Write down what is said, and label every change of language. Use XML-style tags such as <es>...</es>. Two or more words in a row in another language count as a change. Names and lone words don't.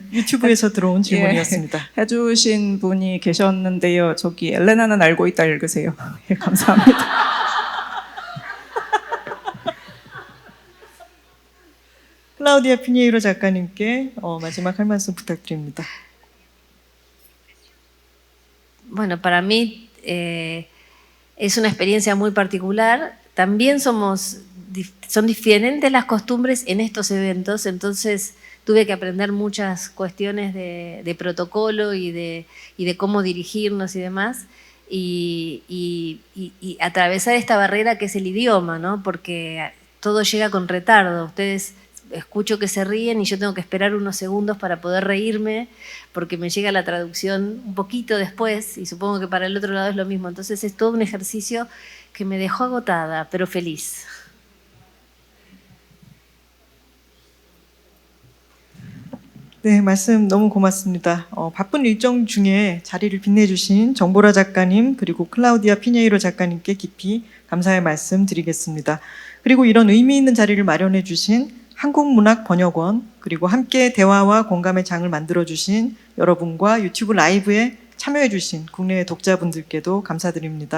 <ko>유튜브에서 들어온 질문이었습니다. 해주신 분이 계셨는데요. 저기 엘레나는 알고 있다 읽으세요. 예, 감사합니다. 클라우디아 피니에이로 작가님께 마지막 할 말씀 부탁드립니다.</ko> <es>Bueno, para mí es una experiencia muy particular. También son diferentes las costumbres en estos eventos, entonces tuve que aprender muchas cuestiones de protocolo y de cómo dirigirnos y demás, y atravesar esta barrera que es el idioma, ¿no? Porque todo llega con retardo. Ustedes escucho que se ríen y yo tengo que esperar unos segundos para poder reírme porque me llega la traducción un poquito después y supongo que para el otro lado es lo mismo. Entonces es todo un ejercicio que me dejó agotada, pero feliz.</es> <ko>네, 말씀 너무 고맙습니다. 바쁜 일정 중에 자리를 빛내주신 정보라 작가님 그리고 클라우디아 피니에이로 작가님께 깊이 감사의 말씀 드리겠습니다. 그리고 이런 의미 있는 자리를 마련해 주신 한국문학번역원 그리고 함께 대화와 공감의 장을 만들어 주신 여러분과 유튜브 라이브에 참여해 주신 국내 독자분들께도 감사드립니다.</ko>